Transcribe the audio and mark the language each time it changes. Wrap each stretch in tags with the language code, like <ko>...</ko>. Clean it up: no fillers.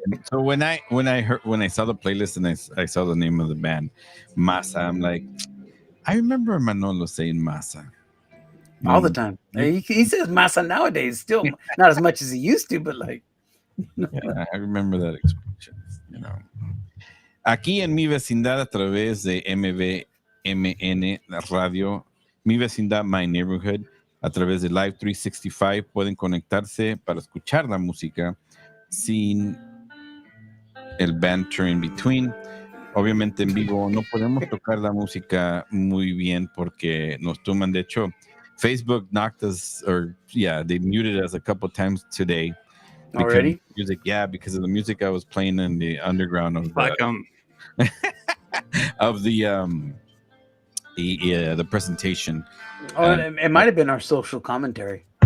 <en>So when I saw the playlist and I saw the name of the band, Masa, I'm like, I remember Manolo saying Masa all the time. He says Masa nowadays, still not as much as he used to, but like. Yeah, I remember that expression.</en> <es>Aquí en Mi Vecindad, a través de MVMN Radio, Mi Vecindad, My Neighborhood, a través de Live 365, pueden conectarse para escuchar la música sin el banter</es> <en>in between.</en> <es>Obviamente en vivo no podemos tocar la música muy bien porque nos toman. De hecho,</es> <en>Facebook knocked us, they muted us a couple times today. Already? Music, because of the music I was playing in the underground of the presentation. Oh, it might have been our social commentary.</en>